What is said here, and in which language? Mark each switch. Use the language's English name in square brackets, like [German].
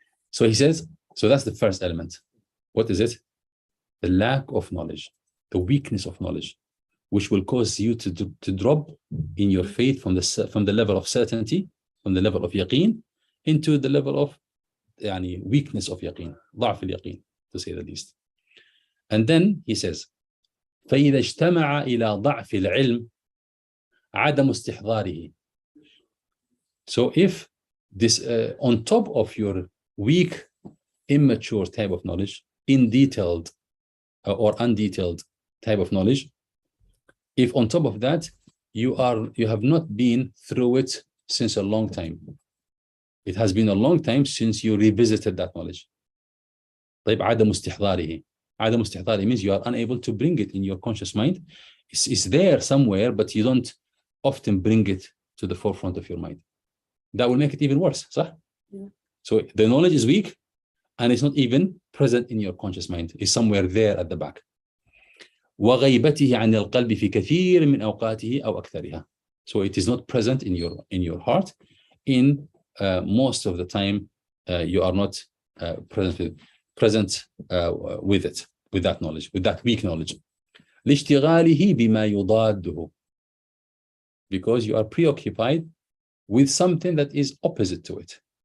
[English] So he says, so that's the first element. What is it? The lack of knowledge, the weakness of knowledge, which will cause you to drop in your faith from the level of certainty, from the level of yaqeen, into the level of weakness of yaqeen, [Arabic] ضعف اليقين, [English] to say the least. And then he says, [Arabic] فإذا اجتمع إلى ضعف العلم عدم استحضاره. [English] So if this on top of your weak, immature type of knowledge, in detailed or undetailed type of knowledge, if on top of that you have not been through it since a long time, it has been a long time since you revisited that knowledge. [Arabic] طيب عدم استحضاره. عدم استحضاره [English] means you are unable to bring it in your conscious mind. It's there somewhere, but you don't often bring it to the forefront of your mind. That will make it even worse, صح? Yeah. So the knowledge is weak, and it's not even present in your conscious mind. It's somewhere there at the back. [Arabic] وغيبته عن القلب في كثير من أوقاته أو أكثرها. [English] So it is not present in your heart. In most of the time, you are not present with it, with that knowledge, with that weak knowledge. [Arabic] لاشتغاله بما يضاده. [English] Because you are preoccupied with something that is opposite to it.